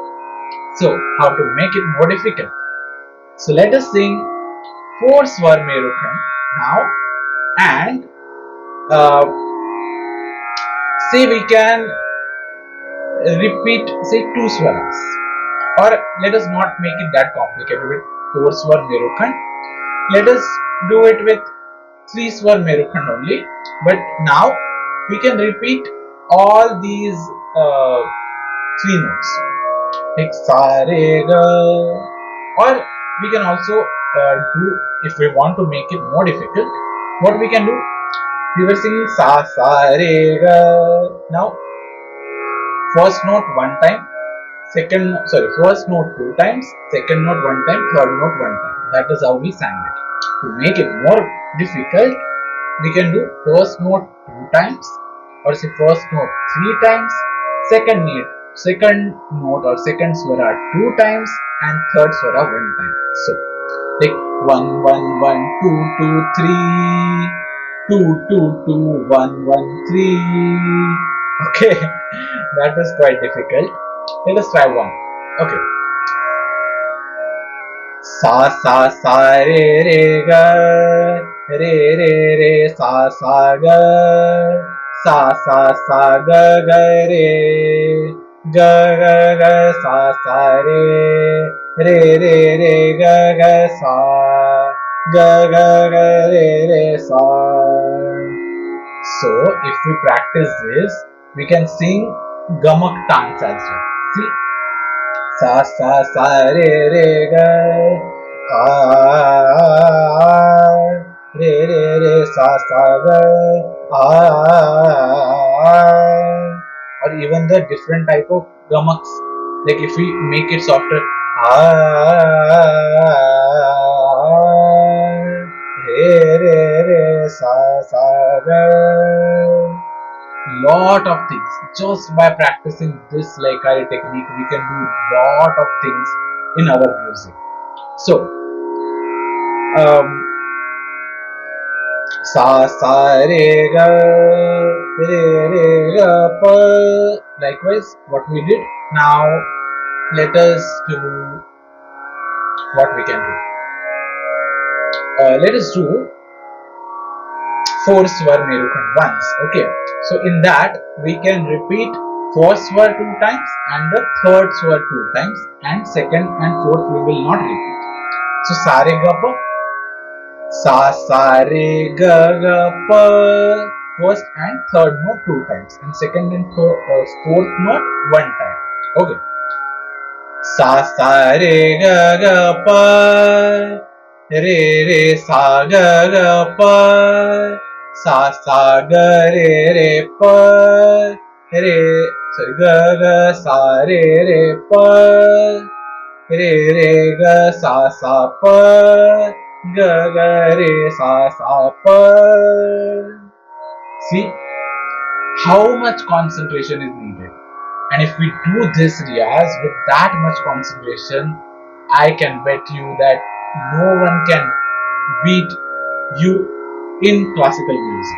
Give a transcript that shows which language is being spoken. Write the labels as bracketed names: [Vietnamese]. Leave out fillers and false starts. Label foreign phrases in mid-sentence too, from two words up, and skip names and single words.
[English] So, how to make it more difficult? So, let us sing 4 Swar Merukhand now and uh, say we can repeat say 2 Swaras, or let us not make it that complicated with 4 Swar Merukhand. Let us do it with 3 Swar Merukhand only, but now we can repeat all these uh, 3 notes like sa re ga, or we can also do, if we want to make it more difficult, what we can do, we were singing sa sa re ga. Now first note one time, first note two times, second note one time, third note one time. That is how we sang it. To make it more difficult, we can do first note two times, or say first note three times, second note or second swara two times, and third swara one time. So like one one one two two three, two two two one one three. Okay, that was quite difficult. Let us try one. Okay. Sa sa sa re re ga re re re sa sa ga sa ga ga re ga ga ga sa re re re re ga ga ga re sa. So if we practice this, we can sing gamak taans as well. See, sa sa sa re re ga a re re re sa ga a, or even the different type of gamaks, like if we make it softer a re re re sa ga. Lot of things just by practicing this Layakari technique, we can do lot of things in our music. So um, sa sa re ga re ga pa, likewise what we did. Now let us do what we can do. Let us do 4 swar Merukhand once. Okay, so in that we can repeat first swar 2 times and the third swar 2 times, and second and fourth we will not repeat. So sa re ga pa, sa re ga ga pa, first and third note 2 times, and second and fourth note 1 time. Okay, sa re ga ga pa re re sa ga pa sa ga re pa re sorry ga sa re pa re ga sa pa ga re sa pa. See how much concentration is needed, and if we do this Riyaz with that much concentration, I can bet you that no one can beat you in classical music.